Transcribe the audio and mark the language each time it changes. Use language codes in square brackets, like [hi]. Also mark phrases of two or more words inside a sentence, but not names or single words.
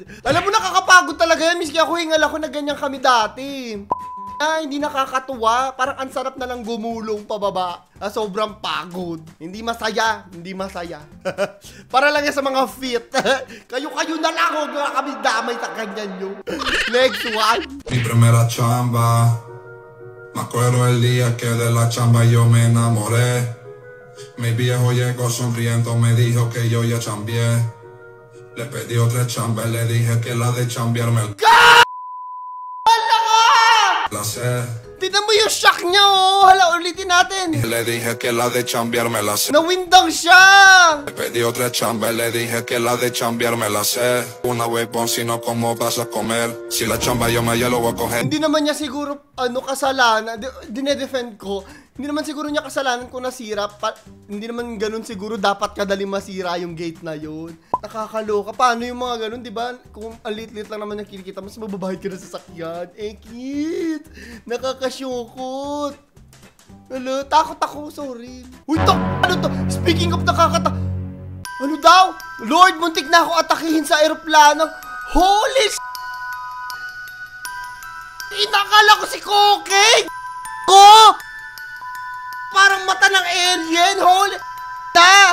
[tl] Alam mo, nakakapagod talaga yan. Miski ako, hingal ako na ganyan kami dati. Hindi nakakatuwa. Parang ang sarap na lang gumulong pababa. Sobrang pagod. Hindi masaya. Hindi masaya. Para lang yan sa mga fit. Kayo-kayo na lang. Huwag na kami damay sa ganyan nyo. [en] Next one. [es] Mi primera chamba. Me acuerdo el día que de la chamba yo me enamoré. Mi viejo llegó sonriendo, me dijo que yo ya chambié. Le pedí otra chamba y le dije que la de chambearme la sé. [tl] Tignan mo yung shock niya, oh. Hala, ulitin natin. [es] Le dije que la de chambearme la sé. [tl] Nawindang siya. [es] Le pedí otra chamba y le dije que la de chambearme la sé. Una vez pon, si no, ¿cómo vas a comer? Si la chamba yo me lo voy a coger. [tl] Hindi naman niya siguro, kasalanan. Dinedefend ko. Hindi naman siguro niya kasalanan kung nasira. Hindi naman ganun siguro dapat kadali masira yung gate na yun. Nakakaloka. Paano yung mga ganun, di ba? Kung ang lit-lit lang naman yung kinikita, mas mababahid ka na sa sakyan. Kid! Nakakasyokot. Hala, takot ako. Sorry. Uy, ano to? [en] Speaking of [tl] ano daw? Lord, muntik na ako atakihin sa aeroplano. Holy inakala ko si Cookie! Ko! Parang mata ng alien, holy na!